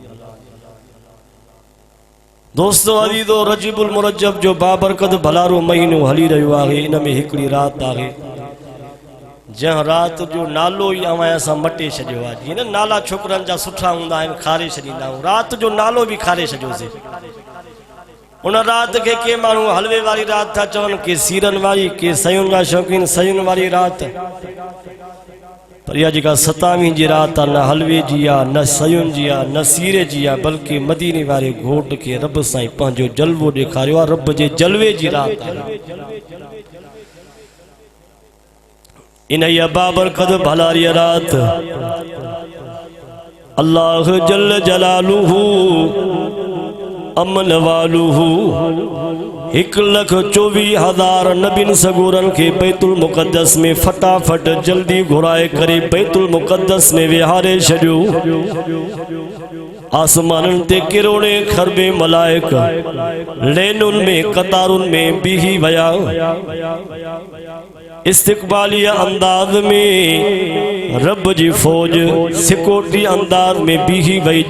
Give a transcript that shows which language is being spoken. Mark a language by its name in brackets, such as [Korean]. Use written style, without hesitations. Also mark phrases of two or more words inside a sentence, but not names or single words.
[Sindhi] दोस्तों अज़ीज़ो, रजबुल मुरज्जब जो बाबरकत भलारो महीनो हली रहियो आहे। इन में हिकिड़ी रात आहे जंहिं रात जो नालो ई अवां सां मटे छॾियो आहे। जीअं न नाला छोकिरनि जा सुठा हूंदा आहिनि, खारे छॾींदा आहियूं, रात जो नालो बि खारे छॾियोसीं। उन रात के माण्हू हलवे वारी रात था चवनि, के सीरनि वारी, के सयुनि जा शौक़ीन सयुनि वारी रात। पर इहा जेका 27वीं जी रात आहे, न हलवे जी आहे, न सयुनि जी आहे, न सीरे जी आहे, बल्कि मदीने वारे घोट के रब साईं पंहिंजो जलवो ॾेखारियो आहे। रब जे जलवे जी रात आहे। इन इहा बाबरकत भलारी रात [Arabic] الله جل جلاله عم نواله [Sindhi] 1,24,000 नबिन सगोरन के बैतुल मुक़द्दस में फटाफट जल्दी घुराए करे बैतुल मुक़द्दस में विहारे छॾियो। आसमानन ते किरोड़े खरबे मलाइक लेनुन में कतारुन में बीही वया। इस्तिक़बालिया अंदाज में रब जी फौज सिकोटी अंदाज में बीही वई।